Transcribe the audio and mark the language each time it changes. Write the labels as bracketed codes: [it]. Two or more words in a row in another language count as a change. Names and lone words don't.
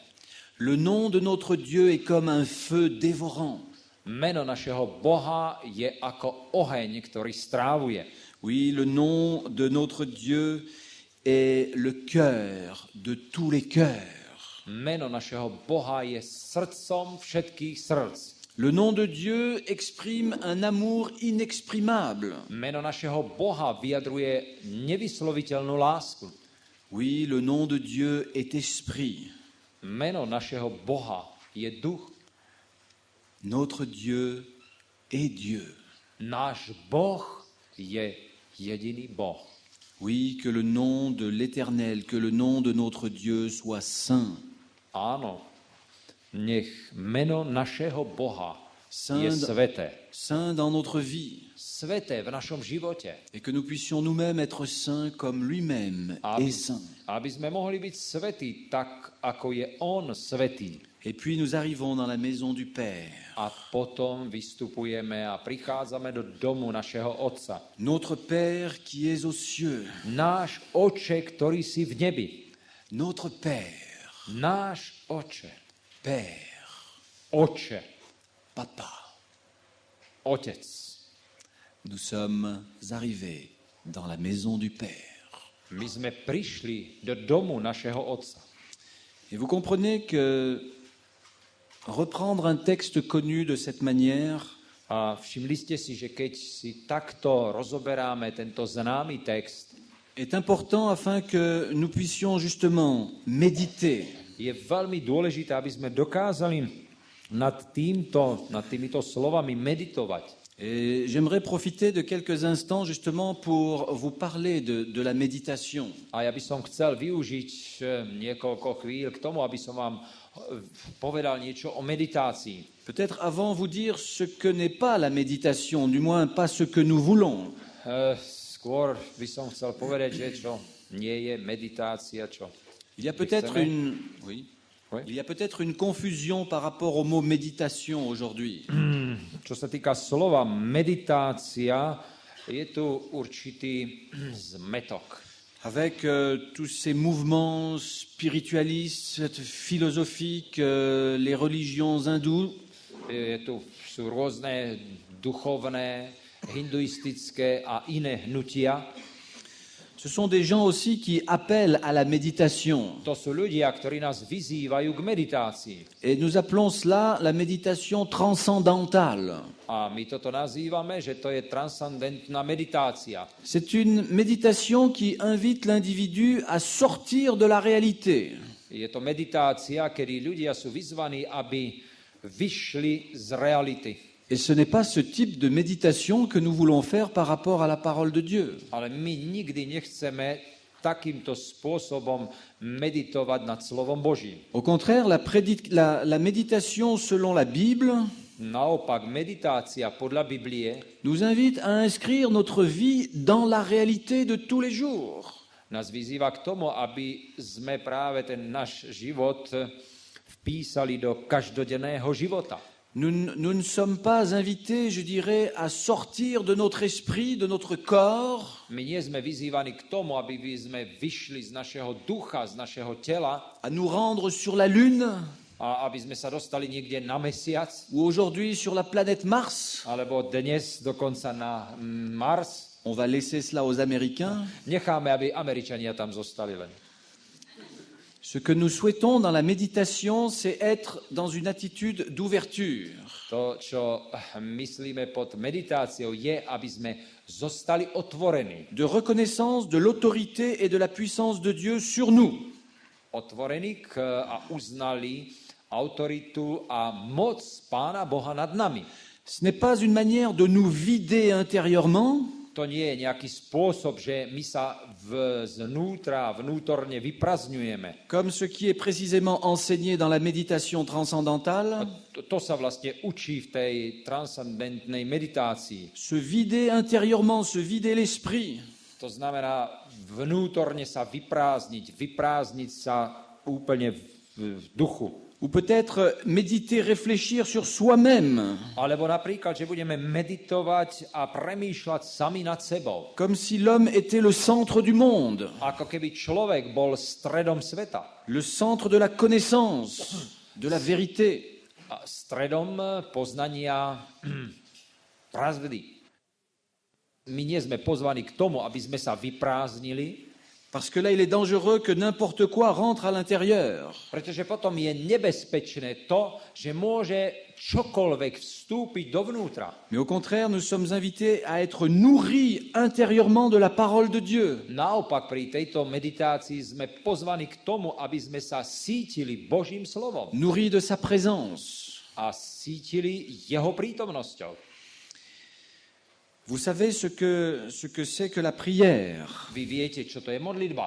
[fr] Le nom de notre Dieu est comme un feu dévorant. [sk] Meno našeho Boha je ako oheň, ktorý strávuje. [fr] Oui, le nom de notre Dieu est le cœur de tous les cœurs. [sk] Meno našeho Boha je srdcom všetkých srdc. [fr] Le nom de Dieu exprime un amour inexprimable. [sk] Meno našeho Boha vyjadruje nevysloviteľnú lásku. [fr] Oui, le nom de Dieu est esprit. [sk] Meno našeho Boha je duch. [fr] Notre Dieu est Dieu. [sk] Náš Boh je jediný Boh. [fr] Oui, que le nom de l'Éternel, que le nom de notre Dieu soit saint. [sk] Áno, nech meno našeho Boha je [fr] Saint, [sk] sveté. [fr] saint dans notre vie. [sk] Sveté v našom živote. [fr] Et que nous puissions nous-mêmes être saints comme lui-même est saint. [sk] Aby sme mohli byť svätí tak, ako je On svätý. [fr] Et puis nous arrivons dans la maison du Père. [sk] A potom vystupujeme a prichádzame do domu našeho Otca. [fr] Notre Père qui est aux cieux. [sk] Náš Oče, ktorý si v nebi. [fr] Notre Père. [sk] Náš Oče. [fr] Père. [sk] Oče. [fr] Papa. [sk] Otec. [fr] Nous sommes arrivés dans la maison du Père. [sk] My sme prišli do domu našeho Otca. [fr] Et vous comprenez que reprendre un texte connu de cette manière [sk] A všimli ste si, že keď si takto rozoberáme tento známy text, [fr] est important afin que nous puissions justement méditer [sk] je veľmi dôležité, aby sme dokázali nad týmito slovami meditovať. [fr] Et j'aimerais profiter de quelques instants justement pour vous parler de la méditation. [sk] A ja by som chcel využiť niekoľko chvíľ k tomu, aby som vám povedal niečo o meditácii. [fr] Peut-être avant vous dire ce que n'est pas la méditation, du moins pas ce que nous voulons. [sk] Skôr by som chcel povedať, že čo nie je meditácia, čo. [fr] Il y a peut-être une confusion par rapport au mot méditation aujourd'hui. [sk] Čo sa týka slova meditácia, je tu určitý zmetok. [fr] Avec tous ces mouvements spiritualistes, philosophiques, les religions hindoues, [sk] Sú rôzne duchovné, hinduistické a iné hnutia. [fr] ce sont des gens aussi qui appellent à la méditation. [sk] To sú ľudia, ktorí nás vyzývajú k meditácii. [fr] Et nous appelons cela la méditation transcendantale. [sk] A my toto nazývame, že to je transcendentná meditácia. [fr] C'est une méditation qui invite l'individu à sortir de la réalité. [sk] Je to meditácia, kedy ľudia sú vyzvaní, aby vyšli z reality. [fr] Et ce n'est pas ce type de méditation que nous voulons faire par rapport à la parole de Dieu. [sk] Ale my nikdy nechceme takýmto spôsobom meditovať nad slovom Božím. [fr] Au contraire, la méditation selon la Bible [sk] Naopak, meditácia podľa Biblie [fr] nous invite à inscrire notre vie dans la réalité de tous les jours. [sk] nás vyzýva k tomu, aby sme práve ten náš život vpísali do každodenného života. [fr] Nous ne sommes pas invités, je dirais, à sortir de notre esprit, de notre corps, [sk] My nie sme vyzývaní k tomu, aby sme vyšli z našeho ducha, z našeho tela [fr] à nous rendre sur la Lune [sk] a aby sme sa dostali niekde na mesiac, [fr] ou aujourd'hui sur la planète Mars. [sk] alebo dnes dokonca na Mars. [fr] On va laisser cela aux Américains. [sk] Necháme, aby Američania tam zostali len. [fr] Ce que nous souhaitons dans la méditation, c'est être dans une attitude d'ouverture. [sk] To, čo myslíme pod meditáciou, je, aby sme zostali otvorení. [fr] De reconnaissance de l'autorité et de la puissance de Dieu sur nous. [sk] Otvorení a uznali autoritu a moc Pána Boha nad nami. [fr] Ce n'est pas une manière de nous vider intérieurement, [sk] To nie je nejaký spôsob, že my sa vnútorne vyprazňujeme. [fr] comme ce qui est précisément enseigné dans la méditation transcendantale. [sk] To sa vlastne učí v tej transcendentnej meditácii. [fr] Se vider intérieurement, se vider l'esprit. [sk] To znamená vnútorne sa vyprázdniť sa úplne v duchu. [fr] Ou peut-être méditer, réfléchir sur soi-même, [sk] Alebo napríklad, že budeme meditovať a premýšľať sami nad sebou. [fr] comme si l'homme était le centre du monde, [sk] Ako keby človek bol stredom sveta. [fr] le centre de la connaissance, de la vérité. [sk] A stredom poznania pravdy. My nie sme pozvaní k tomu, aby sme sa vyprázdnili, [fr] Parce que là, il est dangereux que n'importe quoi rentre à l'intérieur. [sk] Pretože potom je nebezpečné to, že môže čokoľvek vstúpiť dovnútra. [fr] Mais au contraire, nous sommes invités à être nourris intérieurement de la parole de Dieu. [sk] Naopak pri tejto meditácii sme pozvaní k tomu, aby sme sa sítili Božím slovom [fr] Nourris de sa présence. [sk] a sítili jeho prítomnosťou. [fr] Vous savez ce que c'est que la prière. [sk] Vy viete, čo to je modlitba.